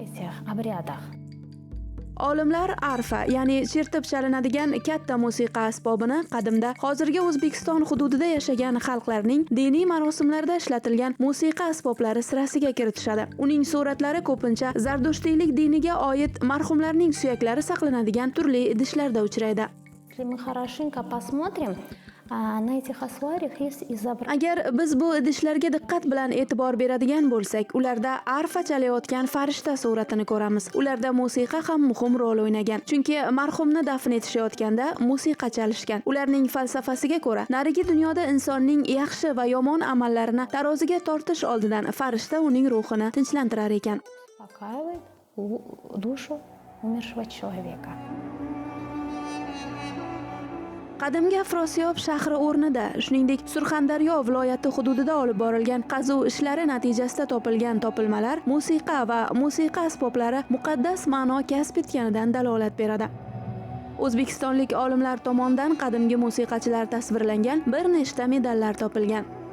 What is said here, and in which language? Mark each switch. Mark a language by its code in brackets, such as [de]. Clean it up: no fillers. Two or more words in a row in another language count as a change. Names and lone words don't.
[uz] Olimlar arfa, ya'ni chertib chalinadigan katta musiqa asbobini qadimda hozirgi O'zbekiston hududida yashagan xalqlarning diniy marosimlarda ishlatilgan musiqa asboblari sirasiga kiritishadi. Uning suratlari ko'pincha Zardushtiylik diniga oid marhumlarning suyaklari saqlanadigan turli idishlarda uchraydi. [ru] Мы хорошенько посмотрим, на этих asvariях есть изображение. [uz] Agar biz bu idishlarga diqqat bilan e'tibor beradigan bo'lsak, ularda arfa chalayotgan farishta suratini ko'ramiz. Ularda musiqa ham muhim rol o'ynagan. Chunki marhumni dafn etishayotganda musiqa chalishgan. Ularning falsafasiga ko'ra, narigi dunyoda insonning yaxshi va yomon amallarini taroziga tortish oldidan farishta uning ruhini tinchlantirar ekan. [ru] Успокаивает душу умершего человека. [uz] Qadimgi Afrosiyob shahri o'rnida, shuningdek Surxondaryo viloyati hududida olib borilgan qazuv ishlari natijasida topilgan topilmalar musiqa va musiqa asboblari muqaddas ma'no kasb etganidan dalolat beradi. O'zbekistonlik olimlar tomonidan qadimgi musiqachilar tasvirlangan bir nechta medallar topilgan.